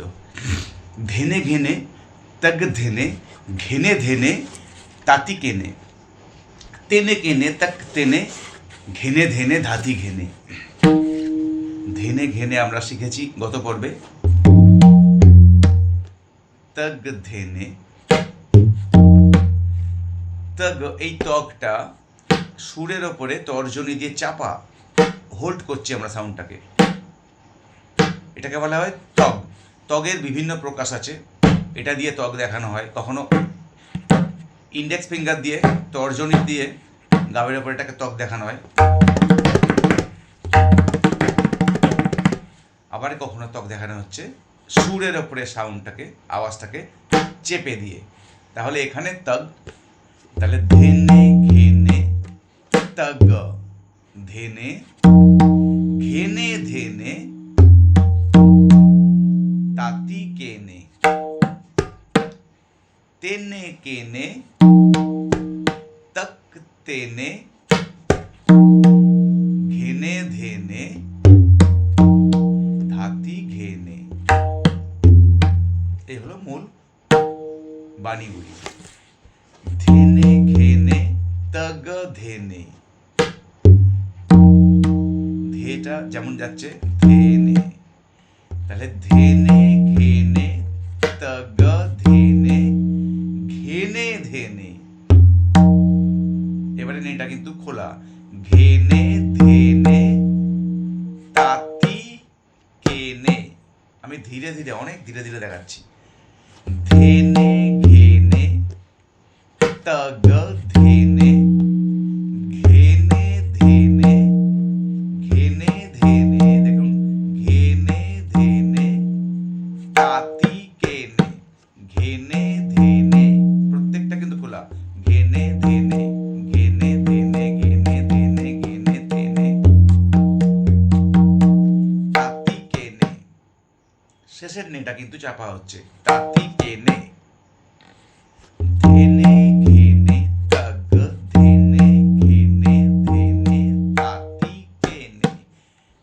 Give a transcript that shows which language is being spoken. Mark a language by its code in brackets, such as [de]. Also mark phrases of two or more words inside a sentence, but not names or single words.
[bn] ধেনে ঘেনে তগ ধেনে, ঘেনে ধেনে তাতি কেনে, তেনে কেনে তক তেনে, ঘেনে ধেনে ধাতি ঘেনে। ধেনে ঘেনে আমরা শিখেছি গত পর্বে। তগ ধেনে, তগ এই তগটা সুরের ওপরে তর্জনী দিয়ে চাপা হোল্ড করছি আমরা সাউন্ডটাকে। এটাকে বলা হয় তগ। তগের বিভিন্ন প্রকাশ আছে। এটা দিয়ে তগ দেখানো হয়, কখনো [en] index finger [bn] দিয়ে তর্জনী দিয়ে গাবের ওপরে এটাকে তগ দেখানো হয়, আবার কখনো তগ দেখানো হচ্ছে সুরের ওপরে সাউন্ডটাকে, আওয়াজটাকে চেপে দিয়ে। তাহলে এখানে তগ, তাহলে ধেনে ঘেনে তগ, ধেনে ঘেনে ধেনে তাতি কেনে, তেনে কেনে তক তেনে, ঘেনে ধেনে ধাতি ঘেনে। এই হলো মূল বাণীগুলি। ধেনে ঘেনে তগ ধেনে, ধেটা যেমন যাচ্ছে ধেনে, তাহলে ধেনে ঘেনে তগ ধেনে, ঘেনে ধেনে। এবারে নেটা কিন্তু খোলা। ঘেনে ধেনে তাতি কেনে। আমি ধীরে ধীরে, অনেক ধীরে ধীরে দেখাচ্ছি। ধেনে ঘেনে তগ ধেনে, ঘেনে ধেনে, ঘেনে ধেনে, দেখুন ঘেনে ধেনে তাতি কেনে, ঘেনে ধেনে, প্রত্যেকটা কিন্তু খোলা। ঘেনে ধেনে, ঘেনে ধেনে, ঘেনে ধেনে, ঘেনে ধেনে তাতি কেনে। শেষের নেটা কিন্তু চাপা হচ্ছে, তাতি কেনে। ধেনে ঘেনে তগ ধেনে, ঘেনে ধেনে তাতি কেনে,